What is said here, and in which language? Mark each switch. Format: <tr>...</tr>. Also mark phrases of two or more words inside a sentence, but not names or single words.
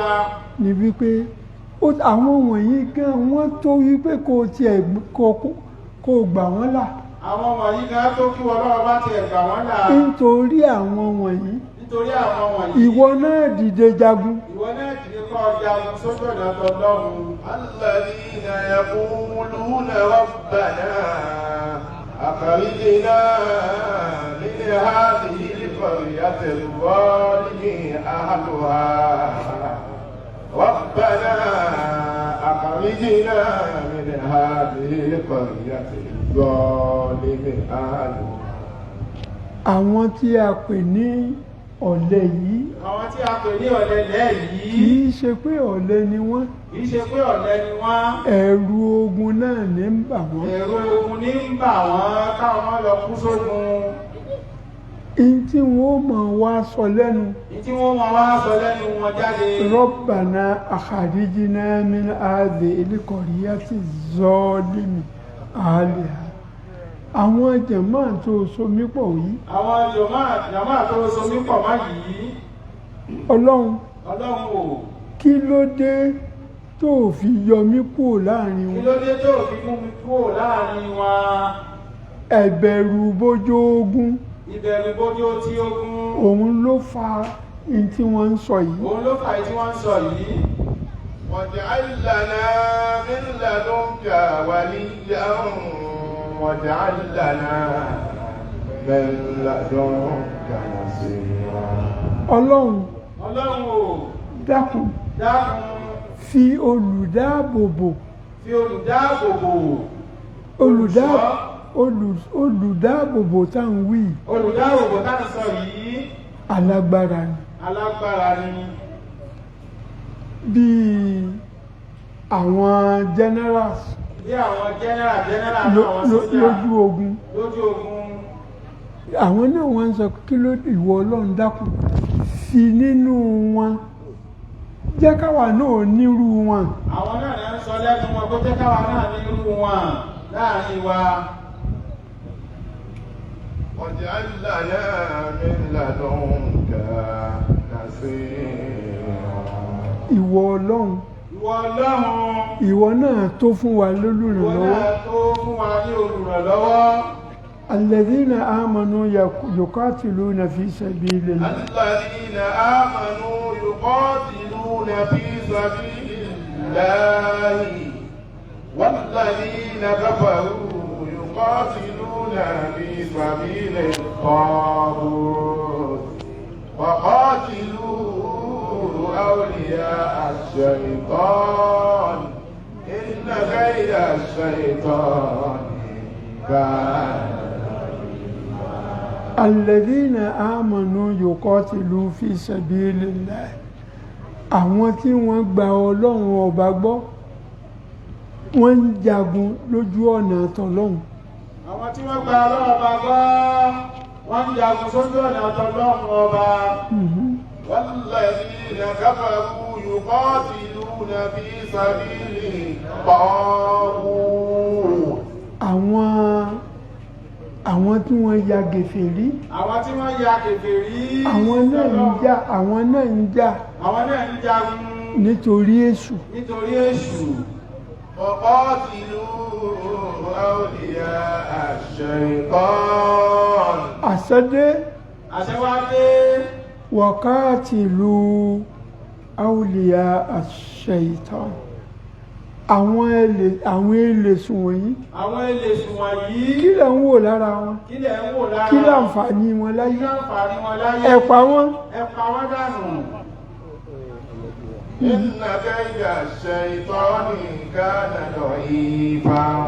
<yo>ni wípé àwọn wọ̀nyí gan wọ́n tó wípé kó gbà wọ́n là. àwọn wọ̀nyí gan tó kí wọ́n lọ́wọ́ bá tiẹ̀ gbà wọ́n là. nítorí àwọn wọ̀nyí. ìwọ náà dìde jagun. kọ́ jagun sójú ọ̀nà tọ́lọ́run.</yo> <ar>الذين يقولون ربنا أخرجنا من هذه القرية الظالم أهلها. ربنا أخرجنا من هذه القرية الظالم أهلها.</ar> <yo>àwọn tí a pè ní ọ̀lẹ yìí. kì í ṣe pé ọ̀lẹ ni wọ́n. ẹ̀rù ogun náà ní ń bà wọ́n. káwọn kú sógun. Tí wọ́n máa wá sọ lẹ́nu. wọn jáde.</yo> <ar>ربنا أخرجنا من هذه القرية الظالم أهلها.</ar> <yo>àwọn jàmá tó so mí pọ̀ yìí. Ọlọ́run o. kí ló dé tó fi yọ mí kúrò láàrin wọn. ẹ̀bẹ̀rù bójú ogun. ìbẹ̀rù bójú tí ogun. òun ló fa in tí wọ́n ń sọ yìí.</yo> <ar>واجعل لنا من لدنك وليا واجعل لنا من لدنك نصيرا.</ar> <yo>Ọlọ́run o. dákun fi olùdáàbòbò olùdáàbòbò tá ń wí. olùdáàbòbò tá ń sọ yìí. alágbára ni. bí àwọn generals. lójú ogun. àwọn náà wọ́n ń sọ kí ló ìwọ Ọlọ́run dákun fi nínú wọn jẹ́ káwa náà nírú wọn. àwọn náà ń sọ lẹ́nu wọn kó jẹ́ káwa náà nírú wọn láàrin wa.</yo> <ar>واجعل لنا من لدنك نصيرا.</ar> <yo>ìwọ Ọlọ́run ìwọ náà tó fún wa lólùrànlọ́wọ́.</yo> <ar>الذين آمنوا يقاتلون في سبيل الله. الذين آمنوا يقاتلون في سبيل الله والذين كفروا يقاتلون في سبيل الطاغوت وقاتلوا أولياء الشيطان إن كيد الشيطان كان. الذين آمنوا يقاتلون في سبيل الله.</ar> <yo>àwọn tí wọ́n gba Ọlọ́run ọba gbọ́ wọ́n ń jagun lójú ọ̀nà tọlọ́hun. àwọn tí wọ́n gba Ọlọ́run ọba gbọ́ wọ́n ń jagun sójú ọ̀nà tọlọ́hun ọba.</yo> <ar>والذين كفروا يقاتلون في سبيل الطاغوت.</ar> <yo>àwọn àwọn tí wọ́n ya gèfèrí àwọn tí wọ́n ya kèfèrí àwọn náà ń jà àwọn náà ń jagun nítorí èṣù ọ̀pọ̀tìlú àwòdìyà àṣẹ̀kọ́n. àṣẹwádé</yo> <ar>وقاتلوا أولياء الشيطان</ar> <yo>àwọn èlèsùn wọ̀nyí kí lẹ̀ ń wò lára wọn kí láǹfààní wọn láyé ẹ pa wọ́n dànù.</yo> <ar>إن كيد الشيطان كان ضعيفا.</ar>